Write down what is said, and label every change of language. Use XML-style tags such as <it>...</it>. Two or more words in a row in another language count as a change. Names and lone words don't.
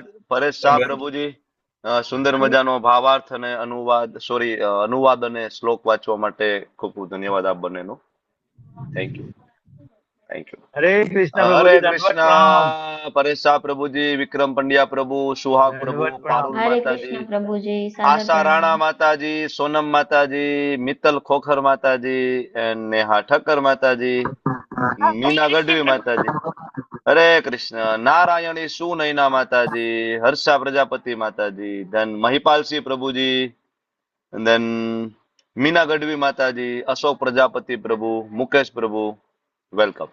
<gu>પરેશ શાહ પ્રભુજી સુંદર મજાનો ભાવાર્થ અને અનુવાદ અને શ્લોક વાંચવા માટે ખૂબ ખૂબ ધન્યવાદ આપ બંનેનો.</gu> <en>thank you. thank you.</en> <gu>હરે કૃષ્ણ હરે પ્રભુજી, દંડવત પ્રણામ. કૃષ્ણ. પરેશ શાહ પ્રભુજી, વિક્રમ પંડ્યા પ્રભુ, સુહાગ પ્રભુ, દંડવત પ્રણામ. પારુલ हरे માતાજી,</gu> <hi>कृष्ण प्रभु जी सादर</hi> <gu>આશા રાણા प्रणाम। માતાજી, સોનમ માતાજી, મિત્તલ ખોખર માતાજી, and નેહા ઠક્કર માતાજી, મીના ગઢવી માતાજી. હરે કૃષ્ણ. નારાયણી સુનયના માતાજી, હર્ષા પ્રજાપતિ માતાજી, ધન મહિપાલસિંહ પ્રભુજી, ધન મીના ગઢવી માતાજી, અશોક પ્રજાપતિ પ્રભુ, મુકેશ પ્રભુ, વેલકમ.</gu>